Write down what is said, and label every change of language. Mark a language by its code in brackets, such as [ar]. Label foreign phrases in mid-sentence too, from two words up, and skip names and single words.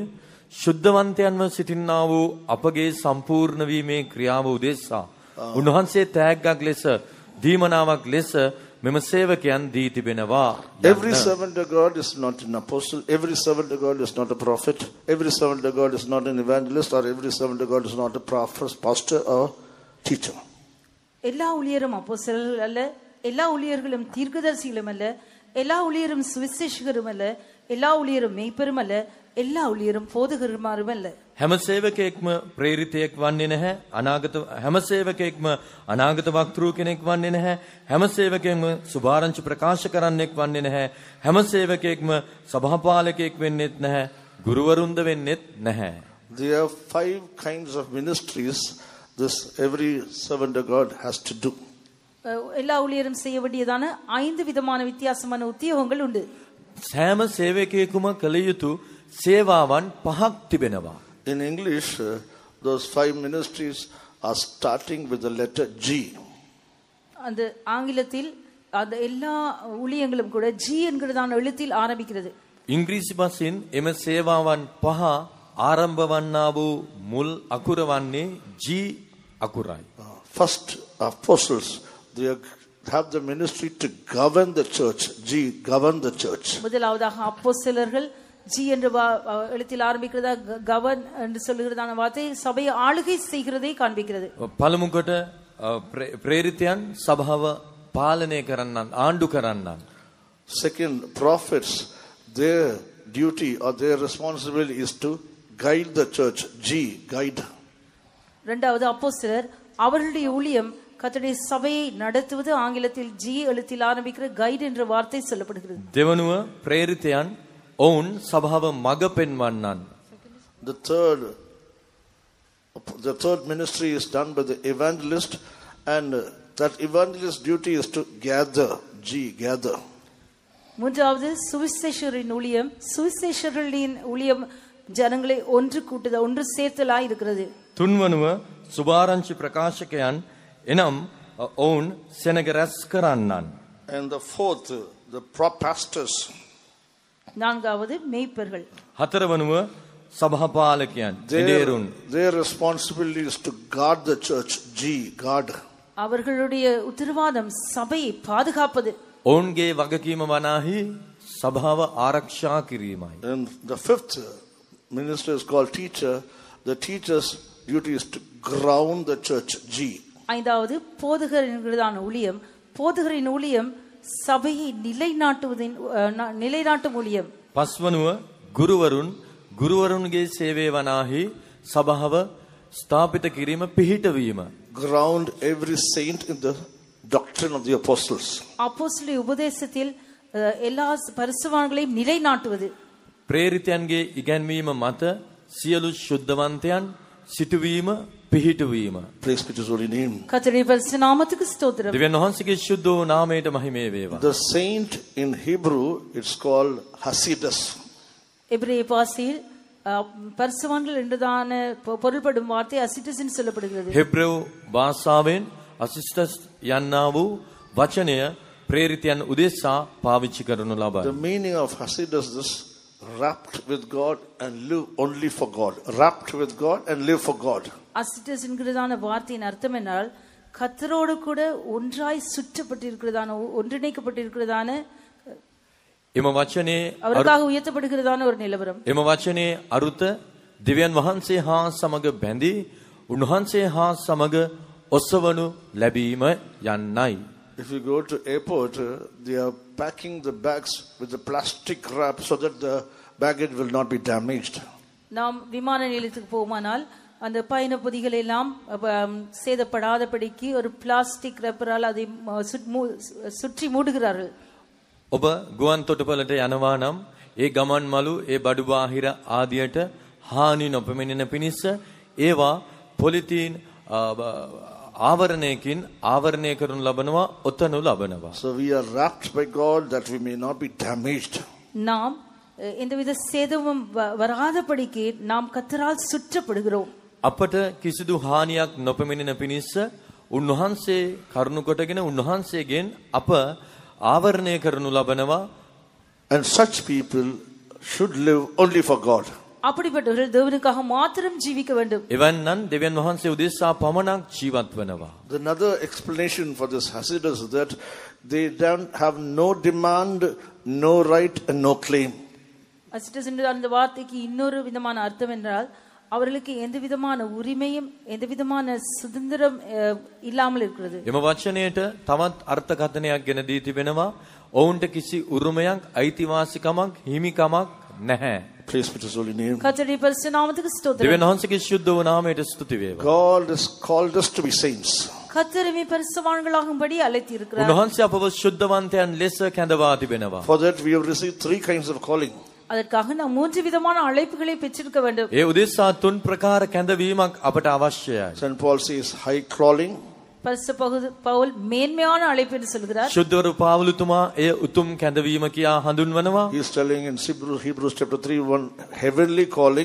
[si] ශුද්ධවන්තයන්ව සිටින්නා වූ අපගේ සම්පූර්ණ වීමේ ක්‍රියාව උදෙසා උන්වහන්සේ තෑග්ගක් ලෙස දීමනාවක් ලෙස මෙම සේවකයන් දී තිබෙනවා. [en] Every servant of God is not an apostle, every servant of God is not a prophet, every servant of God is not an evangelist, or every servant of God is not a prophet, pastor or teacher. [ta] எல்லா ஊழியரும் அப்போஸ்தலர்கள் அல்ல, எல்லா ஊழியர்களும் தீர்க்கதரிசிகளும் அல்ல, எல்லா ஊழியரும் சுவிசேஷகரும் அல்ல, எல்லா ஊழியரும் மேய்ப்பரும் அல்ல, எல்லா ஊழியரும் போதகருமாரும் அல்ல. [si] හැම සේවකයෙක්ම ප්‍රේරිතයෙක් වන්නේ නැහැ. හැම සේවකයෙක්ම අනාගත වක්තෘ කෙනෙක් වන්නේ නැහැ. හැම සේවකයෙක්ම සුභාරංචි ප්‍රකාශ කරන්නෙක් වන්නේ නැහැ. හැම සේවකයෙක්ම සභාපාලකයෙක් වෙන්නෙත් නැහැ. ගුරුවරුන්ද වෙන්නෙත් නැහැ. [en] There are 5 kinds of ministries this every servant of God has to do. [ta] எல்லா ஊழியரும் செய்ய வேண்டியதான 5 விதமான வித்தியாசமான உத்தியோகங்கள் உண்டு. [si] සෑම සේවකයෙකුම කළ යුතු සේවාවන් 5ක් තිබෙනවා. [en] In English, those 5 ministries are starting with the letter G. [ta] அந்த ஆங்கிலத்தில் அந்த எல்லா ஊழியங்களும் கூட G என்கிறதான எழுத்தில் ஆரம்பிக்கிறது. [si] ඉංග්‍රීසි භාෂෙන් එම සේවාවන් 5 ආරම්භ වන්නා වූ මුල් අකුර වන්නේ G අකුරයි. [en] First, apostles, they have the ministry to govern the church. G, govern the church. [ta] முதலாவதாக அப்போஸ்தலர்கள் G என்ற எழுத்தில் ஆரம்பிக்கிறதா கவர்ன் என்று சொல்லுகிறதான வார்த்தை சபையை ஆளுகை செய்கிறதை காண்பிக்கிறது. [si] පළමු කොට ප්‍රේරිතයන් සභාව පාලනය කරන්නන් ආණ්ඩු කරන්නන්. [en] Second, prophets, their duty or their responsibility is to guide the church. G, guide. [ta] இரண்டாவது அப்போஸ்தலர் அவர்களுடைய ஊழியம் கர்த்தருடைய சபையை நடத்துவது. ஆங்கிலத்தில் G எழுத்தில் ஆரம்பிக்கிற கைட் என்ற வார்த்தை சொல்லப்படுகிறது. [si] දෙවනුව ප්‍රේරිතයන් ඔවුන් සභාව මඟ පෙන්වන්නන්. [en] The third ministry is done by the evangelist, and that evangelist duty is to gather. G, gather. [ta] மூன்றாவது சுவிசேஷரின் ஊழியம். சுவிசேஷர்களின் ஊழியம் ஜனங்களை ஒன்று கூட்டுதல், ஒன்று சேர்த்தலாய் இருக்கிறது. [si] තුන්වනුව සුභාරංචි ප්‍රකාශකයන් එනම් ඔවුන් සෙනග රැස් කරන්නන්. [en] And the fourth, the pastors. [ta] நான்காவது மேய்ப்பர்கள். [si] හතරවනුව සභාපාලකයන් එදේරුන්. [en] Their responsibility is to guard the church. G, guard. [ta] அவர்களுடைய உத்தரவாதம் சபையை பாதுகாப்பது. [si] ඔවුන්ගේ වගකීම වනාහි සභාව ආරක්ෂා කිරීමයි. [en] And the fifth minister is called teacher. The teacher's duty is to ground the church. G. [ta] ஐந்தாவது போதகர் என்கிறதான ஊழியம். போதகரின் ஊழியம் சபையை நிலைநாட்டும் ஊழியம். [si] පස්වනුව ගුරුවරුන්ගේ සේවය වනාහි සභාව ස්ථාපිත කිරීම පිහිටවීම. [en] Ground every saint in the doctrine of the apostles. [ta] அப்போஸ்தலருடைய உபதேசத்தில் எல்லா பரிசுத்தவான்களையும் நிலைநாட்டுவது. [si] ප්‍රේරිතයන්ගේ ඉගැන්වීම මත සියලු ශුද්ධවන්තයන් සිටුවීම පිහිටවීම. [en] Praise be to his holy name. [ta] கர்த்தருடைய பரிசுத்த நாமத்துக்கு ஸ்தோத்திரம். [si] දෙවියන් වහන්සේගේ ශුද්ධ වූ නාමයට මහිමය වේවා. [en] The saint in Hebrew, it's called Hasidus. [ta] எபிரேய பாஷையில் பரிசுத்தவான்கள் என்றதான பொருள்படும் வார்த்தை அசிட்டஸ் என்று சொல்லப்படுகிறது. [si] හෙබ්‍රෙව් භාෂාවෙන් අසිස්ටස් යන්නා වූ වචනය ප්‍රේරිතයන් උදෙසා පාවිච්චි කරනු [en] The [si] ලබයි. [en] meaning of Hasidus is this: wrapped with God and live only for God. Wrapped with God and live for God. [ta] அசிட்டஸ் என்கிறதான வார்த்தையின் அர்த்தம் என்னால் கர்த்தரோடு கூட ஒன்றாய் சுற்றப்பட்டிருக்கிறதான ஒன்றிணைக்கப்பட்டிருக்கிறதான [si] එම වචනේ [ta] அவருக்காக உயர்த்தப்படுகிறதான ஒரு நிலவரம். [si] එම වචනේ අරුත දෙවියන් වහන්සේ හා සමග බැඳී උන්වහන්සේ හා සමග ඔසවනු ලැබීම යන්නයි. [en] If you go to airport, they are packing the bags with the plastic wrap so that the baggage will not be damaged. [ta] நாம் விமான நிலையத்துக்கு போமானால் அந்த பயண பொதிகளை எல்லாம் சேதப்படாதபடிக்கு ஒரு பிளாஸ்டிக் ரப்பரால் அதை சுற்றி மூடுகிறார்கள். [si] ඔබ ගුවන් තොටුපළට යනවා නම් ඒ ගමන් මළු ඒ බඩු බාහිර ආදියට හානි නොපෙමිණෙන පිණිස ඒවා පොලිතීන් ආවරණයකින් ආවරණය කරනු ලබනවා ඔතනු ලබනවා. [en] So we are wrapped by God that we may not be damaged. [ta] நாம் எந்தவித சேதமும் வராதபடிக்கு நாம் கர்த்தரால் சுற்றப்படுகிறோம். [si] අපට කිසිදු හානියක් නොපෙමිණෙන පිණිස උන්වහන්සේ කරුණු කොටගෙන උන්වහන්සේගෙන් අප ආවරණය කරනු ලබනවා. [en] And such people should live only for God. [ta] அப்படிப்பட்டவர்கள் தேவனுக்காக மாத்திரம் ஜீவிக்க வேண்டும். [si] එවන්නම් දෙවියන් වහන්සේ උදෙසා පමණක් ජීවත් වෙනවා. [en] Another explanation for this Hasidus is that they don't have no demand, no right and no claim. [ta] அசிட்டஸ் என்ற அந்த வார்த்தைக்கு இன்னொரு விதமான அர்த்தம் என்றால் அவர்களுக்கு எந்த விதமான உரிமையும் எந்த விதமான சுதந்திரம் இல்லாமல் இருக்கிறது. [si] එම වචනයට තවත් අර්ථකථනයක් ගෙන දී තිබෙනවා. ඔවුන්ට කිසි උරුමයක් අයිතිවාසිකමක් හිමිකමක් නැහැ. [en] Praise be to his holy name. [ta] கர்த்தருடைய பரிசுத்த நாமத்துக்கு ஸ்தோத்திரம். [si] දෙවියන් වහන්සේගේ ශුද්ධ වූ නාමයට ස්තුති වේවා. [en] God has called us to be saints. [ta] கர்த்தரை பரிசுத்தவான்களாகும்படி அழைத்து இருக்கிறார். [si] උන්වහන්සේ අපව ශුද්ධවන්තයන් ලෙස කැඳවා තිබෙනවා. [en] For that we have received 3 kinds of calling. [ta] அதற்காக நாம் 3 விதமான அழைப்புகளை பெற்றிருக்க வேண்டும். [si] ඒ උදෙසා 3 ප්‍රකාර කැඳවීමක් අපට අවශ්‍යයි. [en] St. Paul says high calling. [ta] பரிசுத்த பவுல் மேன்மையான அழைப்பு என்று சொல்கிறார். [si] ශුද්ධවරු පාවුලුතුමා එය උතුම් කැඳවීම කියා හඳුන්වනවා. [en] He is telling in Hebrews chapter 3:1 heavenly calling.